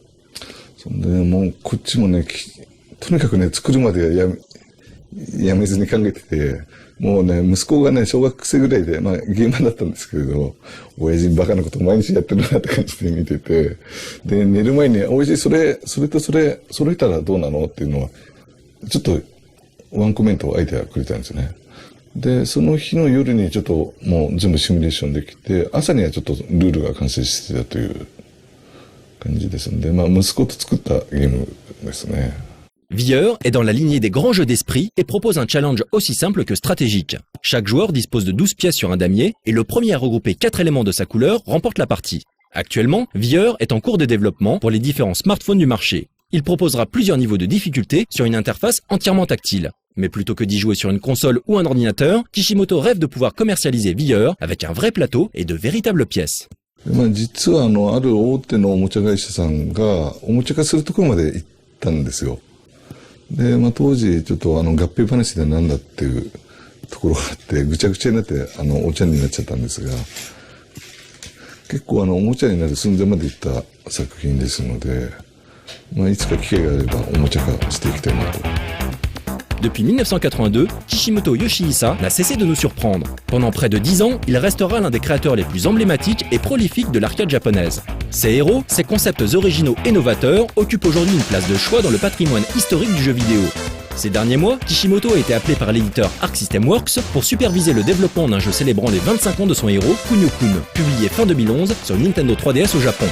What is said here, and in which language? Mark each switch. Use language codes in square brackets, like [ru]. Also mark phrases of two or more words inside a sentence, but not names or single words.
[ja] そんで、もうこっちもね、とにかくね、作るまでやめずに考えてて、もうね、息子がね、小学生ぐらいで、ゲーマーだったんですけれど、親父バカなこと毎日やってるなって感じで見てて、で、寝る前に、親父それとそれ、揃えたらどうなのっていうのは、ちょっとワンコメントアイデアくれたんですよね。で、その日の夜にちょっともう全部シミュレーションできて、朝にはちょっとルールが完成してたという感じですんで、息子と作ったゲームですね。 [fr] VR est dans la lignée des grands jeux d'esprit et propose un challenge aussi simple que stratégique. Chaque joueur dispose de 12 pièces sur un damier et le premier à regrouper 4 éléments de sa couleur remporte la partie. Actuellement, VR est en cours de développement pour les différents smartphones du marché. Il proposera plusieurs niveaux de difficulté sur une interface entièrement tactile. Mais plutôt que d'y jouer sur une console ou un ordinateur, Kishimoto rêve de pouvoir commercialiser VR avec un vrai plateau et de véritables pièces. [ja] 実はある大手のおもちゃ会社さんがおもちゃ化するところまで行ったんですよ。で、当時ちょっと合併話でなんだっていうところがあってぐちゃぐちゃになってお茶になっちゃったんですが、結構おもちゃになる寸前まで行った作品ですので、いつか機会があればおもちゃ化していきたいなと。 [fr] Depuis 1982, Kishimoto Yoshihisa n'a cessé de nous surprendre. Pendant près de 10 ans, il restera l'un des créateurs les plus emblématiques et prolifiques de l'arcade japonaise. Ses héros, ses concepts originaux et novateurs occupent aujourd'hui une place de choix dans le patrimoine historique du jeu vidéo. Ces derniers mois, Kishimoto a été appelé par l'éditeur Arc System Works pour superviser le développement d'un jeu célébrant les 25 ans de son héros, Kunio-kun, publié fin 2011 sur Nintendo 3DS au Japon.